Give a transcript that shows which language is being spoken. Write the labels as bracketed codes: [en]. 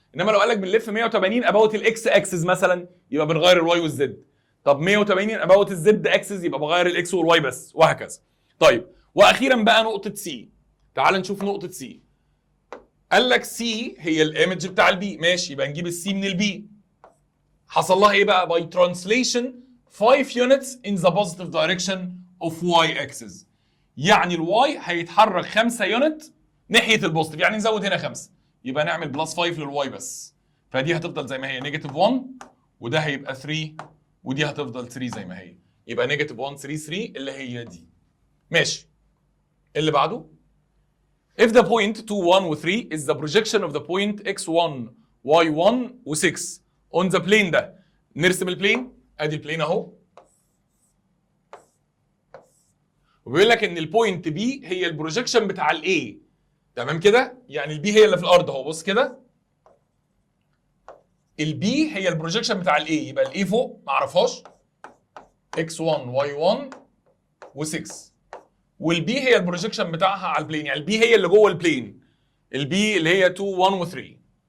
[ar] انما لو قال لك بنلف 180 about الاكس اكسس مثلا يبقى بنغير الواي والزد. طب 180 about الزد اكسس يبقى بغير الاكس والواي بس، وهكذا. طيب واخيرا بقى نقطه سي. تعال نشوف نقطه سي. قال لك سي هي الايمج بتاع البي، ماشي، يبقى نجيب السي من البي. حصل لها ايه بقى؟ [en] by translation 5 units in the positive direction of y axis. [ar] يعني الواي هيتحرك 5 يونت ناحيه البوزيتيف، يعني نزود هنا 5، يبقى نعمل بلس 5 للواي بس. فدي هتفضل زي ما هي نيجاتيف 1، وده هيبقى 3، ودي هتفضل 3 زي ما هي، يبقى نيجاتيف 1 3 3 اللي هي دي. ماشي. اللي بعده [en] if the point 2 1 و 3 is the projection of the point x1 y1 و 6 on the plane ده. [ar] نرسم البلين، ادي البلين اهو، وبيقول لك ان البوينت بي هي البروجيكشن بتاع الاي. تمام كده؟ يعني البي هي اللي في الارض اهو، بص كده، البي هي البروجيكشن بتاع الاي، يبقى الاي فوق ما اعرفهاش x1 y1 و6، والبي هي البروجيكشن بتاعها على البلين، يعني البي هي اللي جوه البلين، البي اللي هي 2 1 و3.